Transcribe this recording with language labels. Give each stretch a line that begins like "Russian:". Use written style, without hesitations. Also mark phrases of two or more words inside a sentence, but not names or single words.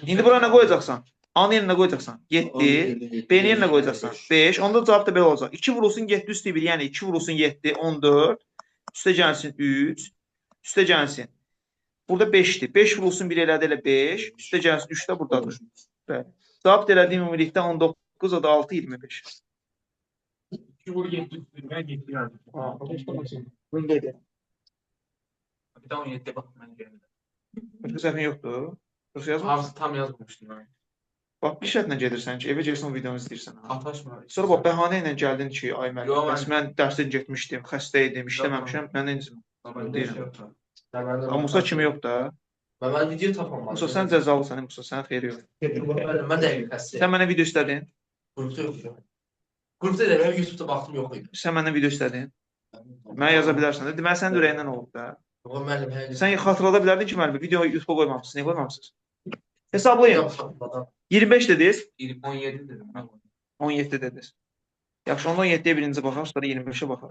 Azerbaijani: İndi bura nə qoyacaqsan? A-nın yerinə qoyacaqsan 7, B-nin yerinə qoyacaqsan 5. Onda cavab da belə olacaq. 2 vurulsun 7 üstü 1, yəni 2 vurulsun 7, 14. Üstə gəlsin 3. Üstə gəlsin. Burada 5'dir. 5 vurulsun 1 elədi elə 5. Üstə gəlsin 3 də buradadır. Bəli. Cavab elədiyim ümumilikdə 19, o da 6, 25.
Turkish: 2 vur 7 ben 7 yazdım. Bunu da edelim. Bir daha 17'de bak ben görmedim.
Azerbaijani: Başqa səhvin yoxdur. Yoxsa yazmır.
Turkish: Hamısı tam yazmamıştım ben.
Azerbaijani: Bax, bir şərtlə gedirsən ki, evə gəlsən o videonu izləyirsən.
Turkish: Ataşma.
Azerbaijani: Sonra bax, bəhanə ilə gəldin ki, ay müəllim, Yox, bəs mən dərsdən getmişdim, xəstə idim, işləməmişəm, mən incimə. Amma Musa kimi yox da.
Turkish: Ben video tapamadım.
Azerbaijani: Musa, sən cəzalısan, Musa, sənin xeyri yox.
Turkish: Ben de xəstəyim.
Azerbaijani: Sən mənə video istədin.
Turkish: Grupta yok. Grupta da ben YouTube'da baktım yok idi.
Azerbaijani: Sən məndən video istədin. Mənə yaza bilərsən. Deməli, sənin ürəyindən olub da. Yox, müəllim, hər Sən xatırlada bilərdin ki, müəllim, videoyu YouTube-a qoymamışsınız. Niyə qoymamışsınız? Hesablayın. 25 dediniz, 17 dedim. 17 dediniz. Yaxşı, onda 17-yə birinci baxaq, sonra 25-ə baxaq.